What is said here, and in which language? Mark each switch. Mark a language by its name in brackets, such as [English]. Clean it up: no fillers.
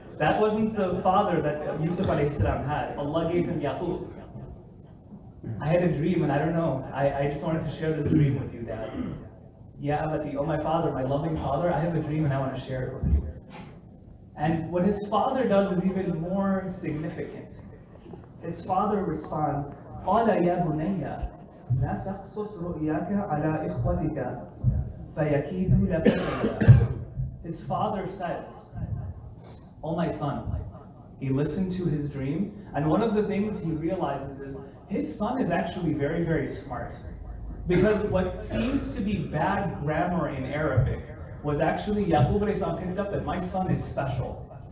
[English] That wasn't the father that Yusuf alayhi salam had. Allah gave him Yaqub. I had a dream, and I don't know, I just wanted to share this dream with you, Dad. Ya abati, oh my father, my loving father, I have a dream and I want to share it with you. And what his father does is even more significant. His father responds, [Arabic] قَالَ يَا بُنَيَّ لَا تَقْصُصْ رُؤْيَاكَ عَلَىٰ إِخْوَتِكَ فَيَكِيدُوا لَكَ كَيْدًا. [English] His father says, oh my son, he listened to his dream, and one of the things he realizes is his son is actually very, very smart. Because what seems to be bad grammar in Arabic was actually Yaqub alayhi salam picked up that my son is special.